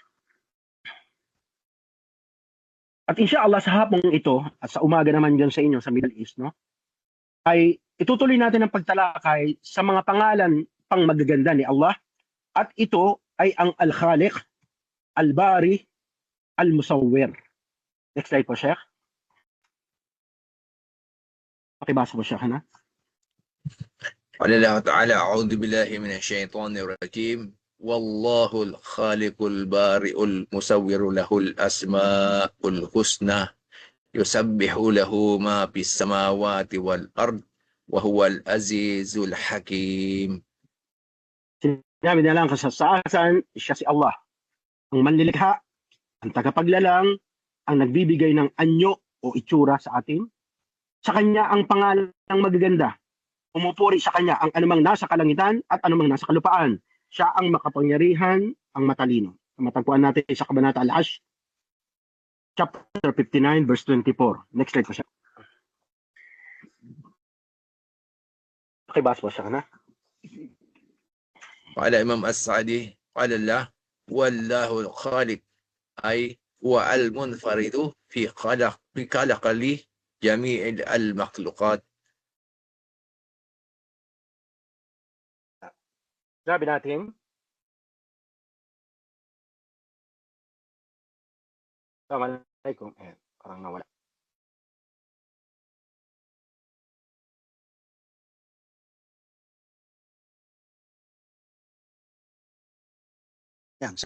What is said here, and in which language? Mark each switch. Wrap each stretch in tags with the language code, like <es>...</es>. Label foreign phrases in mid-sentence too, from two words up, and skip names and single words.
<tl>At inshallah sa hapong ito, at sa umaga naman dyan sa inyo sa Middle East, no, ay itutuloy natin ang pagtalakay sa mga pangalan pang magaganda ni Allah. At ito ay ang Al-Khaliq, Al-Bari, Al-Musawwir.</tl> <en>Next slide</en> <tl>po, Sheikh. Pakibasa po, Sheikh, na?</tl> <ar>قال الله تعالى أعوذ بالله من الشيطان الرجيم والله الخالق البارئ المصور له الأسماء الحسنى يسبح له ما في السماوات والأرض وهو العزيز الحكيم.</ar> <tl>Sinabi na lang kasasaasan, siya si Allah, ang manlilikha, ang tagapaglalang, ang nagbibigay ng anyo o itsura sa atin. Sa kanya ang pangalang magaganda. Umupuri sa kanya ang anumang nasa kalangitan at anumang nasa kalupaan. Siya ang makapangyarihan, ang matalino. Matagpuan natin sa Kabanata Al-Ash,</tl> <en>chapter 59, verse 24. Next slide</en> <tl>po siya. Pakibasa po siya, na?</tl> <ar>قال إمام السعدي قال الله والله الخالق أي هو المنفرد في خلق لي جميع المخلوقات.</ar> <tl>Sabi natin, Assalamualaikum. Parang nawala. Yan.</tl>